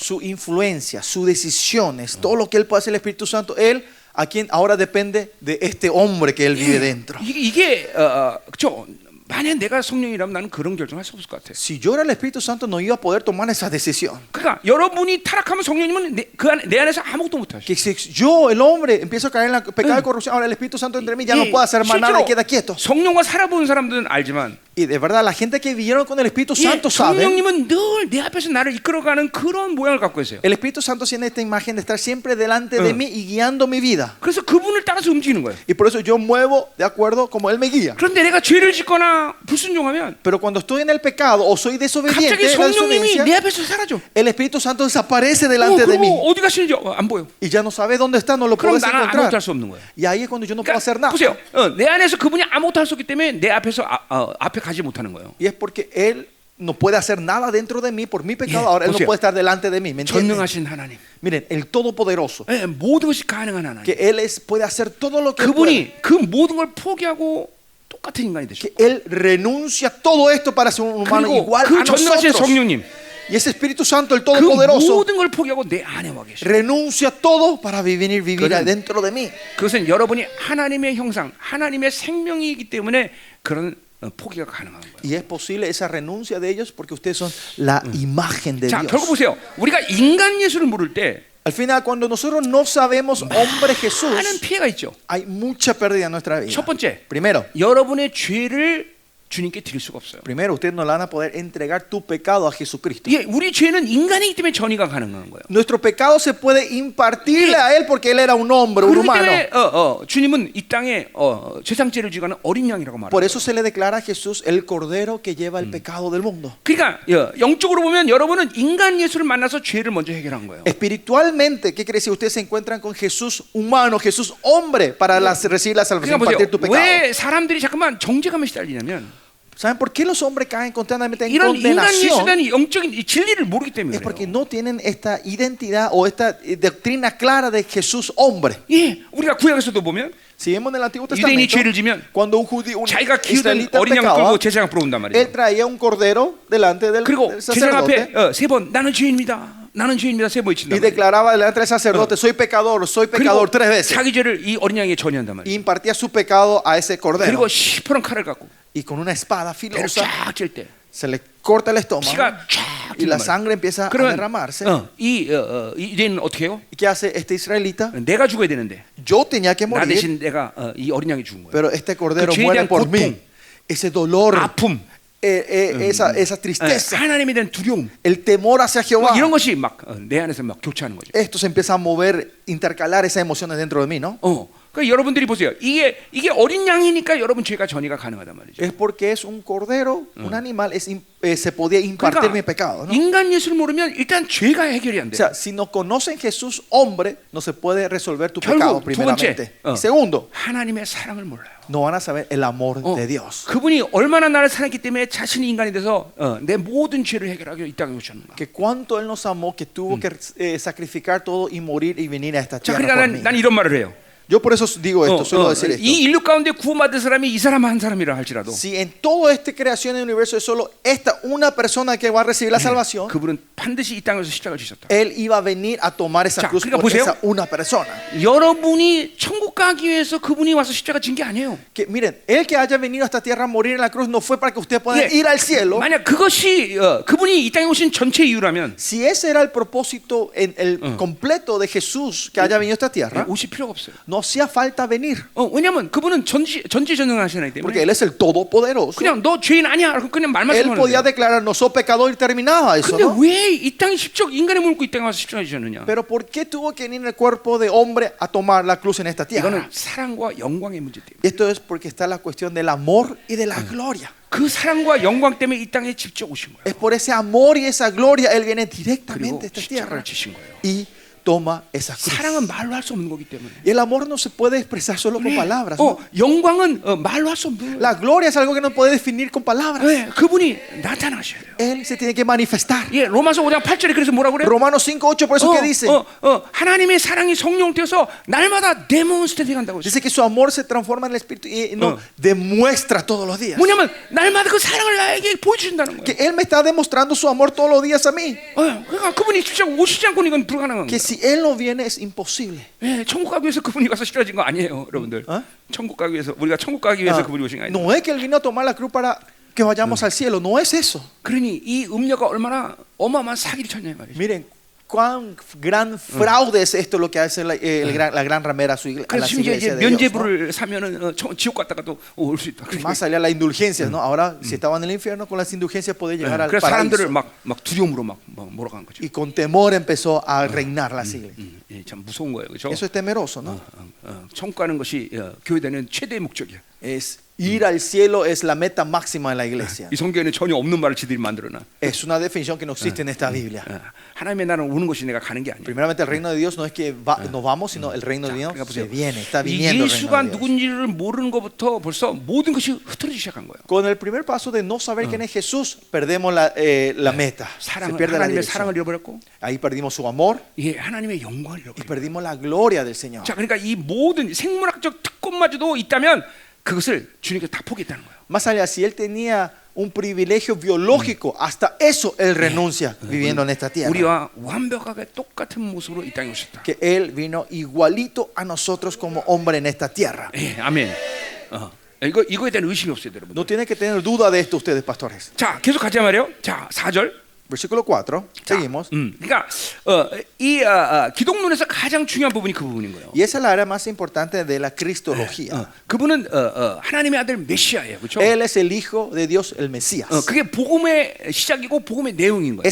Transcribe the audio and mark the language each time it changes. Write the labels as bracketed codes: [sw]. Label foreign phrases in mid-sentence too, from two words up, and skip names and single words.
[es] Su influencia, sus decisiones, todo lo que Él puede hacer el Espíritu Santo, Él a quien ahora depende de este hombre que Él vive dentro. [ko] 이게 그렇죠. 만약 내가 성령이라면 나는 그런 결정할 수 없을 것 같아. [es] Si yo era el Espíritu Santo no iba a poder tomar esa decisión. [ko] 그러니까 여러분이 타락하면 성령님은 내 안에서 아무것도 못 하셔. [es] Que si yo, el hombre, empiezo a caer en el pecado de corrupción, ahora el Espíritu Santo entre mí ya no puedo hacer más nada y queda quieto. [ko] 성령과 살아본 사람들은 알지만 [es] Y de verdad, la gente que vivieron con el Espíritu Santo sabe. [ko] 성령님은 늘 내 앞에서 나를 이끌어가는 그런 모양을 갖고 있어요. [es] El Espíritu Santo tiene esta imagen de estar siempre delante de mí y guiando mi vida. [ko] 그래서 그분을 따라서 움직이는 거예요. [es] Y por eso yo muevo de acuerdo como Él me guía. [ko] 그런데 내가 죄를 짓거나 불순종하면 [es] Pero cuando estoy en el pecado o soy desobediente, [ko] 갑자기 [es] la [ko] 성령님이 [es] desobediencia, [ko] 내 앞에서 사라져. [es] el Espíritu Santo desaparece delante de mí. [ko] 그리고 어디 가시는지 안 보여. [es] Y ya no sabes dónde está, no lo [ko] 그럼 [es] puedes [ko] 나는 아무것도 [es] encontrar. [ko] 할 수 없는 거예요. [es] Y ahí es cuando yo no puedo hacer nada. [ko] 보세요. 내 안에서 그분이 아무것도 할 수 없기 때문에 내 앞에서 앞에 가지 못하는 거예요. [es] Y es porque Él no puede hacer nada dentro de mí por mi pecado. Ahora Él no [ko] 보세요. [es] puede estar delante de mí. ¿Me entienden? [ko] 전능하신 하나님. [es] Miren, el Todopoderoso, [ko] 모든 것이 가능한 하나님. [es] que Él puede hacer todo lo que Él puede. [ko] 그분이 그 모든 걸 포기하고 똑같은 인간이 되셨고. [es] Que Él renuncia a todo esto para ser un humano [ko] 그리고 [es] igual [ko] 그 [es] a [ko] 전능하신 [es] nosotros. [ko] 성령님. [es] Y ese Espíritu Santo, el [ko] 그 [es] Todopoderoso, [ko] 모든 걸 포기하고 내 안에 와 계셔. [es] renuncia a todo para vivir [ko] 그건- [es] dentro de mí. [ko] 그것은 여러분이 하나님의 형상, 하나님의 생명이기 때문에 그런 포기가 가능한 거예요. [es] Y es posible esa renuncia de ellos porque ustedes son la imagen de [ko] 자, [es] Dios. [ko] 결국 보세요. 우리가 인간 예수를 모를 때 [es] Al final, cuando nosotros no sabemos hombre Jesús, [ko] 많은 피해가 있죠. [es] hay mucha pérdida en nuestra vida. [ko] 첫 번째, [es] Primero, [ko] 여러분의 죄를 주님께 드릴 수가 없어요. [es] ustedes no le van a poder entregar tu pecado a Jesucristo. [ko] 예, 우리 죄는 인간이기 때문에 전이가 가능한 거예요. [es] Nuestro pecado se puede impartirle a Él porque Él era un hombre, un [ko] 그렇기 [es] humano. [ko] 때문에 주님은 이 땅에 제상죄를 지가는 어린 양이라고 [es] Por [ko] 말해요. [es] eso se le declara a Jesús el cordero que lleva el pecado del mundo. [ko] 그러니까 영적으로 보면 여러분은 인간 예수를 만나서 죄를 먼저 해결한 거예요. [es] Espiritualmente, ¿qué quiere decir? Ustedes se encuentran con Jesús humano, Jesús hombre para recibir la salvación, [ko] 그러니까 보세요. [es] impartir tu pecado. [ko] 왜 사람들이 잠깐만 정죄감에 시달리냐면 [es] ¿Saben por qué los hombres caen constantemente en [ko] 이런 인간 예수에 [es] condenación? [ko] 대한 영적인 이 진리를 모르기 때문에 [es] Es porque [ko] 그래요. [es] no tienen esta identidad o esta doctrina clara de Jesús hombre. [ko] 예, 우리가 구약에서도 보면 [es] Si vemos en el Antiguo [ko] 유대인이 [es] Testamento, [ko] 죄를 지면 [es] cuando un judío, un [ko] 자기가 키우던 [es] israelita [ko] 어린 양 [es] pecaba, [ko] 끌고 제사장 앞으로 온단 말이에요. [es] él traía un cordero delante del [ko] 그리고 제사장 [es] sacerdote [ko] 앞에 세 번 나는 죄인입니다. 나는 죄인입니다. 세 번 [es] y [ko] 외친단 말이에요. [es] declaraba delante del sacerdote, soy pecador [ko] 그리고 [es] tres veces. [ko] 자기 죄를 이 어린 양에게 전이한단 [es] Y [ko] 말이에요. [es] impartía su pecado a ese cordero. [ko] 그리고 시퍼런 칼을 갖고 [es] Y con una espada [ko] 배를 [es] filosa [ko] 쫙 찔 때 [es] se le corta el estómago [ko] 피가 쫙 [es] y la [ko] 튀는 [es] sangre empieza a [ko] 그러면 [es] derramarse. [ko] 이 유대인은 어떻게 해요? [es] ¿Y qué hace este israelita? [ko] 내가 죽어야 되는데 [es] Yo tenía que [ko] 나 [es] morir, [ko] 대신 내가 이 어린 양이 죽은 거예요. [es] pero este cordero [ko] 그 죄에 [es] muere [ko] 대한 [es] por [ko] 고통, [es] mí. Ese dolor, [ko] 아픔, [es] esa tristeza, [ko] 하나님에 대한 두려움, [es] el temor hacia Jehová. [ko] 이런 것이 막 내 안에서 막 교차하는 거죠. [es] Esto se empieza a mover, intercalar esas emociones dentro de mí, ¿no? [ko] 그러니까 여러분들이 보세요. 이게 어린 양이니까 여러분 죄가 전이가 가능하단 말이죠. [es] Es porque es un cordero, un animal, se podía impartir mi pecado, ¿no? [ko] 인간 예수를 모르면 일단 죄가 해결이 안 [es] O [ko] 돼. [es] sea, si no conocen Jesús hombre, no se puede resolver tu pecado [ko] 결국 두 [es] primeramente. [ko] 번째, [es] Y segundo, [ko] 하나님의 사랑을 몰라요. [es] no van a saber el amor de Dios. [ko] 그분이 얼마나 나를 사랑했기 때문에 자신이 인간이 돼서 내 모든 죄를 해결하기 위해 이 땅에 오셨는가. [es] Que cuánto Él nos amó, que tuvo que sacrificar todo y morir y venir a esta [ko] 자, [es] tierra [ko] 그러니까 [es] por mí. [ko] 난 이런 말을 해요. [es] Yo por eso digo esto, suelo decir esto. [ko] 이 인류 가운데 구원받은 사람이 이 사람 한 사람이라 할지라도 [es] Si en toda esta creación del universo es solo esta una persona que va a recibir la salvación, [ko] 그분은 반드시 이 땅에서 십자가를 지셨다. [es] Él iba a venir a tomar esa [ko] 자, [es] cruz [ko] 그러니까 [es] por [ko] 보세요. [es] esa una persona. [ko] 여러분이 천국 가기 위해서 그분이 와서 십자가 진 게 아니에요. [es] Que miren, el que haya venido a esta tierra a morir en la cruz no fue para que ustedes puedan [ko] 예, [es] ir al cielo. [ko] 만약 그것이 그분이 이 땅에 오신 전체 이유라면 [es] Si ese era el propósito el completo de Jesús que haya venido a esta tierra, [ko] 오실 필요가 없어요. [es] no hacía falta venir. [ko] 왜냐하면 그분은 전지전능하시기 때문에 [es] Porque Él es el Todopoderoso. [ko] 그냥 너 죄인 아니야. 그냥 말만 [es] Él [ko] 하면 [es] podía [ko] 돼요. [es] declarar, no soy pecador y terminaba eso, [ko] 근데 [es] ¿no? [ko] 왜 이 땅에 인간의 몸을 입고 이 땅에 와서 십자가 지셨느냐? [es] Pero ¿por qué tuvo que venir el cuerpo de hombre a tomar la cruz en esta tierra? [ko] 이거는 사랑과 영광의 문제 때문에. [es] Esto es porque está la cuestión del amor y de la gloria. [ko] 그 사랑과 영광 때문에 이 땅에 직접 오신 거예요. [es] Es por ese amor y esa gloria Él viene [ko] 그리고 [es] directamente a esta [ko] 십자가를 [es] tierra [ko] 지신 거예요. [es] y toma esa cruz. [ko] 사랑은 말로 할 수 없는 거기 때문에. [es] Y el amor no se puede expresar solo con palabras, ¿no? [ko] 영광은 말로 할 수 없는 거예요. [es] La gloria es algo que no puede definir con palabras. [ko] 네, 그분이 나타나셔야 돼요. [es] Él se tiene que manifestar. [ko] 예, 로마서 5장 8절에 그래서 뭐라 그래요? [es] Romanos 5:8 por eso que dice, [ko] 하나님의 사랑이 성령 되어서 날마다 데몬스트레이트 한다고. [es] dice que su amor se transforma en el espíritu y no demuestra todos los días. [ko] 뭐냐면 날마다 그 사랑을 나에게 보여주신다는 [es] Que [ko] 거예요. [es] Él me está demostrando su amor todos los días a mí. [ko] 그러니까 그분이 진짜 오시지 않고는 이건 불가능한 [es] Que [ko] 거예요. [es] si Si Él no viene es imposible. [ko] 예, 천국 가기 위해서 그분이 가서 실어진 거 아니에요, 여러분들. 어? 천국 가기 위해서 우리가 천국 가기 위해서 그분이 오신 거 아니에요. [es] No es que Él vino a tomar la cruz para que vayamos al cielo, no es eso. [ko] 그러니 이 음녀가 얼마나 어마어마한 사기를 쳤냐 말이죠. [es] Miren cuán gran fraude es esto lo que hace la gran ramera a, a [ko] 그래서 [es] las [ko] 심지어 이제 [es] iglesias de Dios, ¿no? [ko] 면죄부를 사면은 지옥 갔다가도 올 수 있다. [es] Más allá de las indulgencias, ¿no? Ahora, si estaban en el infierno, con las indulgencias podía llegar al [ko] 그래서 사람들을 [es] paraíso. [ko] 막 두려움으로 막 몰아간 거죠. [es] Y con temor empezó a reinar las iglesias. [ko] 예, 참 무서운 거예요, 그렇죠? [es] Eso es temeroso, ¿no? [ko] 천국 가는 것이 교회되는 최대의 목적이야. [es] Es ir al cielo es la meta máxima de la iglesia. [ko] 이 성경에는 전혀 없는 말을 지들이 만들어놔. [es] Es una definición que no existe en esta Biblia. [ko] 하나님의 나라는 오는 것이 내가 가는 게 아니야. [es] Primeramente, el reino de Dios no es que nos vamos, sino el reino de Dios [ko] 그러니까 [es] se [ko] 보세요. [es] viene, está [ko] 이 [es] viniendo el reino [ko] 예수가 [es] de Dios. [ko] 누군지를 모르는 것부터 벌써 모든 것이 흐트러지기 시작한 거예요. [es] Con el primer paso de no saber quién es Jesús, perdemos la meta. Se pierde la [ko] 하나님의 사랑을 [es] dirección. [ko] 잃어버렸고, [es] Ahí perdimos su amor [ko] 예, 하나님의 영광을 [es] y [ko] 잃어버렸고. [es] perdimos la gloria del Señor. [ko] 자, 그러니까 이 모든 생물학적 특권마저도 있다면 그것을 주님께서 다 포기했다는 거예요. [es] Más allá, si Él tenía un privilegio biológico, hasta eso Él renuncia viviendo en esta tierra. [ko] 우리와 완벽하게 똑같은 모습으로 이 땅에 오셨다. Que Él vino igualito a nosotros como hombre en esta tierra. 예, 아멘. 이거에 대한 의심이 없어요, 여러분. [es] No tienen que tener duda de esto ustedes, pastores. [ko] 자, 계속 가자 말이에요. 자, 4절. [es] Versículo 4, seguimos. [ko] 그러니까 이 기독론에서 가장 중요한 부분이 그 부분인 거예요. Y esa es la área más importante de la cristología. 그분은 하나님의 아들 메시아예요, 그렇죠? [es] Él es el Hijo de Dios, el Mesías. [ko] 그게 복음의 시작이고 복음의 내용인 거예요.